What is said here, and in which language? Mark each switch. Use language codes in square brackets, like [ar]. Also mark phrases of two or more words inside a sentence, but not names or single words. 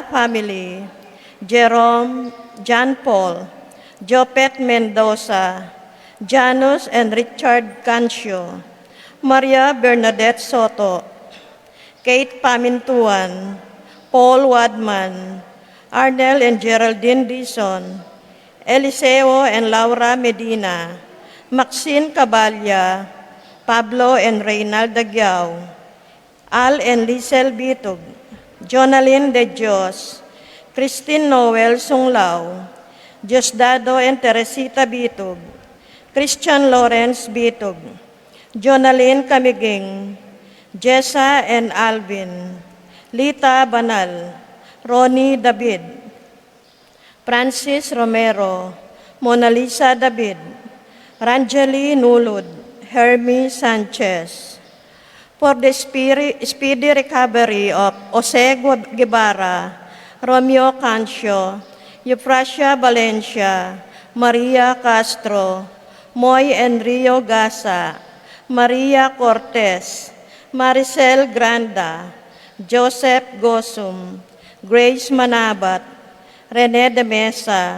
[en] family, Jerome, John Paul, Jopet Mendoza, Janus and Richard Cancio, Maria Bernadette Soto, Kate Pamintuan, Paul Wadman, Arnel and Geraldine Dizon, Eliseo and Laura Medina, Maxine Cabalya, Pablo and Reynaldo Dagyao, Al and Lisel Bitog, Jonalyn De Dios, Christine Noel Sunglao, Diosdado and Teresita Bitog, Christian Lawrence Bitog, Jonalyn Camiging, Jessa and Alvin, Lita Banal, Ronnie David, Francis Romero, Mona Lisa David, Ranjali Nulud, Hermie Sanchez. For the speedy recovery of Jose Guevara, Romeo Cancio, Euphrasia Valencia, Maria Castro, Moy and Rio Gasa, Maria Cortez, Maricel Granda, Joseph Gosum, Grace Manabat, Rene de Mesa,